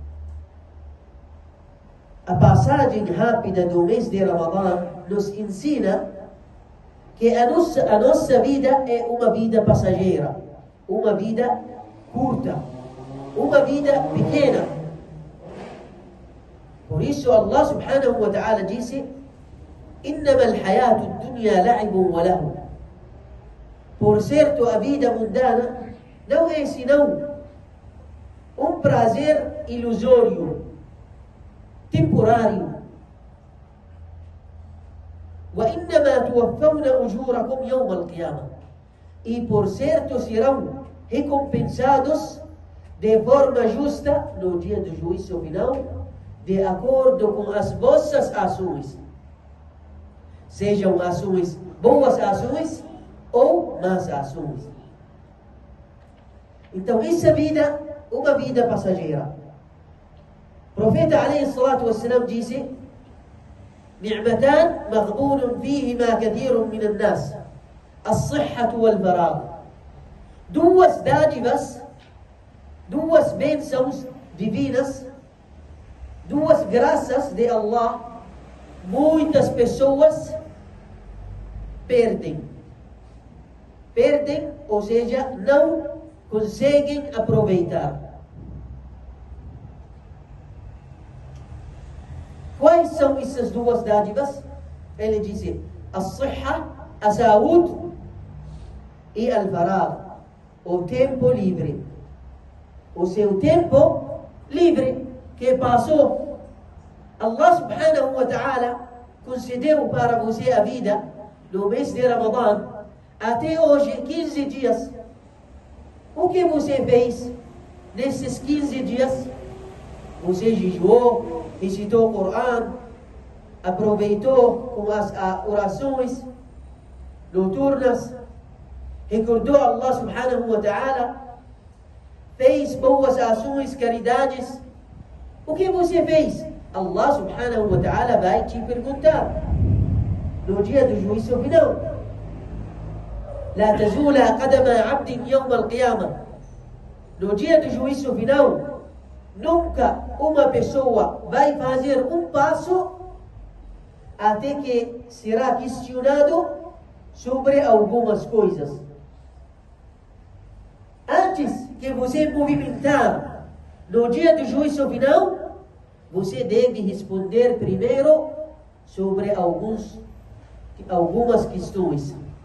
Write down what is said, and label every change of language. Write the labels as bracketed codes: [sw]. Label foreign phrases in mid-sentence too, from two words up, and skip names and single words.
[pt] A passagem rápida do mês de Ramadã nos ensina que a nossa vida é uma vida passageira, uma vida curta, uma vida pequena. Por isso [ar] الله سبحانه وتعالى [pt] disse: [ar] إنما الحياة الدنيا لعب وله. [pt] Por certo, a vida mundana não é senão um prazer ilusório, temporário. [ar] وإنما توفون أجوركم يوم القيامة. [pt] E por certo serão recompensados de forma justa no dia do juízo final, de acordo com as vossas ações. Sejam ações, boas ações ou más ações. Então, essa vida, uma vida passageira. O profeta [ar] عليه الصلاة والسلام disse: نعمتان مغبون فيهما كثير من الناس الصحة والفراغ. [pt] Duas dádivas, duas bênçãos divinas, duas graças de Allah, muitas pessoas perdem, ou seja, não conseguem aproveitar. Quais são essas duas dádivas? Ele diz: a-sihha, a saúde, e al-faragh, o tempo livre. O seu tempo livre que passou, [ar] الله سبحانه وتعالى [pt] concedeu para você a vida no mês de Ramadã, até hoje 15 dias. O que você fez nesses 15 dias? Você jejuou, recitou o Corão, aproveitou com as orações noturnas, recordou [ar] الله سبحانه وتعالى, [pt] fez boas ações, caridades. O que você fez? [ar] الله سبحانه وتعالى [pt] vai te perguntar no dia do juízo final. [ar] لا تزول قدم عبد يوم القيامة. [pt] No dia do juízo final, nunca uma pessoa vai fazer um passo até que será questionado sobre algumas coisas. Antes que você movimentar no dia do juízo final, você deve responder primeiro sobre algumas questões.